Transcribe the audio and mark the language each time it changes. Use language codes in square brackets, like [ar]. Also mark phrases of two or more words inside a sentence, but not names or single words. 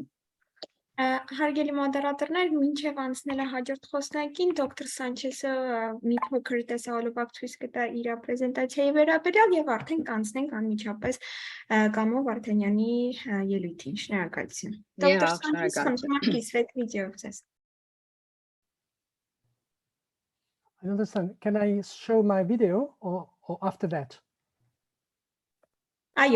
[hy] Հարգելի մոդերատորներ, մինչև անցնելը հաջորդ խոսնակին, դոկտոր Սանչեսը մի փոքր տեսահոլովակ ցույց կտա իր պրեզենտացիայի վերաբերյալ եւ արդեն կանցնենք անմիջապես Կամո Վարդանյանի ելույթին։ Շնորհակալություն։ Դոկտոր Սանչես, խնդրում եմ կիսվեք վիդեոյով ձեզ։ [en] I don't understand. Can I show my video or after that? [hy] Այո։